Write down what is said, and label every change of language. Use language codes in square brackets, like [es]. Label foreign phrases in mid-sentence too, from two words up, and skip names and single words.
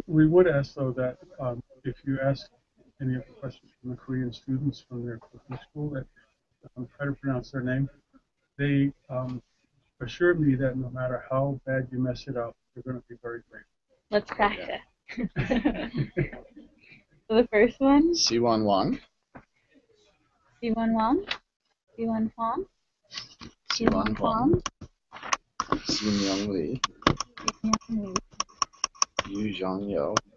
[en] We would ask, though, that if you ask any of the questions from the Korean students from their cooking school, that try to pronounce their name, they assure me that no matter how bad you mess it up, they're going to be very grateful. Let's practice. So the first one, Siwon Wang. Siwon Wang, Siwon Huang, Siwon Huang. Sim Young Lee. Yu Zhang Yo.